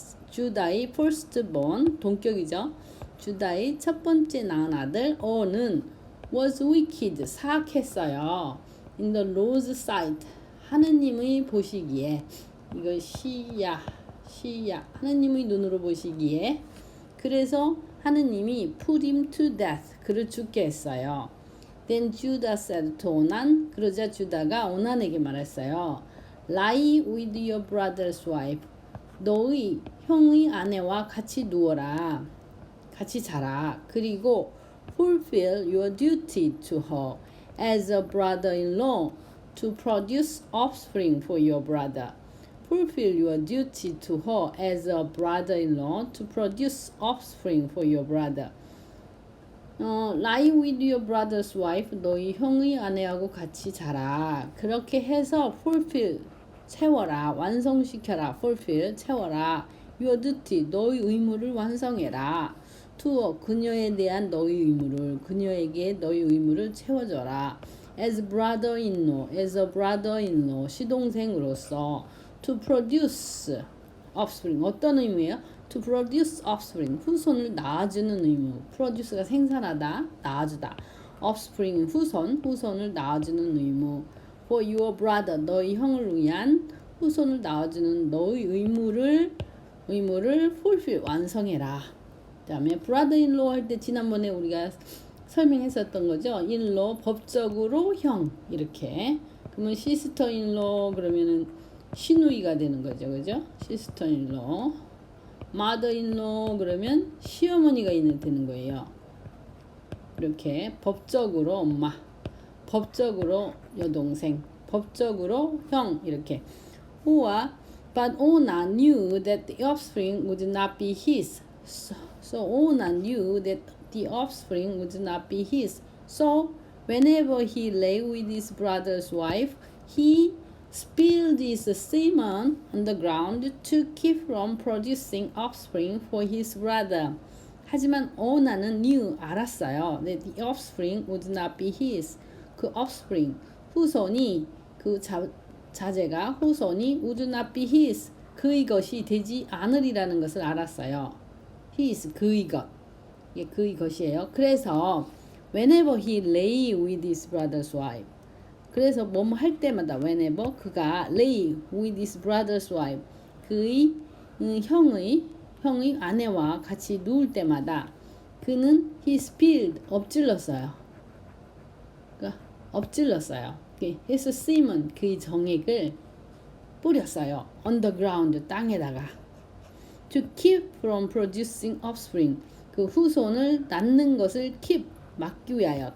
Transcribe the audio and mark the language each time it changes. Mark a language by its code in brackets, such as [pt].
[ko] 주다의 firstborn, 동격이죠. 주다의 첫 번째 낳은 아들 는 [en] was wicked, [ko] 사악했어요. [en] In the Lord's sight, [ko] 하느님의 보시기에. 이거 시야, 하느님의 눈으로 보시기에. 그래서 하느님이 [en] put him to death, [ko] 그를 죽게 했어요. [en] Then Judah said to 오난, [ko] 그러자 주다가 오난에게 말했어요. [en] Lie with your brother's wife, [ko] 너의 형의 아내와 같이 누워라, 같이 자라. 그리고 [en] fulfill your duty to her as a brother-in-law to produce offspring for your brother. Fulfill your duty to her as a brother-in-law to produce offspring for your brother. Lie with your brother's wife, [ko] 너희 형의 아내하고 같이 자라. 그렇게 해서 fulfill, 채워라, 완성시켜라. fulfill, 채워라. [en] your duty, [ko] 너의 의무를 완성해라. to, 그녀에 대한 너의 의무를, 그녀에게 너의 의무를 채워줘라. [en] as brother-in-law, as a brother-in-law, [ko] 시동생으로서. [en] to produce offspring, [ko] 어떤 의무예요? [en] to produce offspring, [ko] 후손을 낳아주는 의무. produce가 생산하다, 낳아주다. offspring, 후손을 낳아주는 의무. [en] for your brother, [ko] 너희 형을 위한 후손을 낳아주는 너의 의무를 fulfill, 완성해라. 그 다음에 brother-in-law 할 때 지난번에 우리가 설명했었던 거죠. in-law, 법적으로 형, 이렇게. 그러면 sister-in-law 그러면은 시누이가 되는 거죠. 그죠? sister-in-law. mother-in-law 그러면 시어머니가 되는 거예요. 이렇게 법적으로 엄마, 법적으로 여동생, 법적으로 형, 이렇게. [en] But Onan knew that the offspring would not be his. So Onan knew that the offspring would not be his. So whenever he lay with his brother's wife, he spilled his semen on the ground to keep from producing offspring for his brother. [ko] 하지만 오나는 knew, 알았어요. [en] That the offspring would not be his. 그 offspring, [ko] 후손이, 그 자제가, 후손이 [en] would not be his. [ko] 그의 것이 되지 않으리라는 것을 알았어요. his, 그의 것. 이게 그의 것이에요. 그래서 [en] whenever he lay with his brother's wife, [ko] 그래서 뭐뭐 할 때마다 whenever 그가 lay with his brother's wife, 그의 형의 아내와 같이 누울 때마다 그는 [en] he spilled, [ko] 엎질렀어요. 그러니까 엎질렀어요. [en] his semen, [ko] 그의 정액을 뿌렸어요. [en] on the ground, [ko] 땅에다가. [en] to keep from producing offspring, [ko] 그 후손을 낳는 것을 keep, 막기 위하여.